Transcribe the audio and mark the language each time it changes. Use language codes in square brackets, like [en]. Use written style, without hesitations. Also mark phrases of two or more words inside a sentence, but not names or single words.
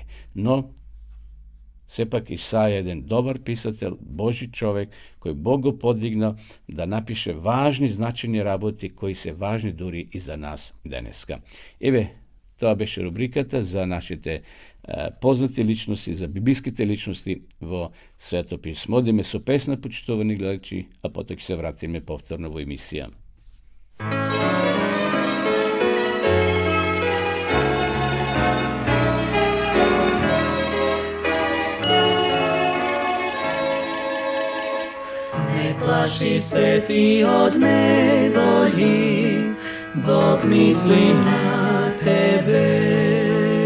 [mk] Но, сепак Исаја еден добар писател, Божи човек, кој Бог го подигнал да напише важни, значени работи, кои се важни дури и за нас денеска. Еве, тоа беше рубриката за нашите познати личности, за библиските личности во Свето писмо. Одиме со песна, почитувани гледачи, а потоа ќе се вратиме повторно во емисија. [sr] Plaši se ti od nevolji, Bog misli na tebe.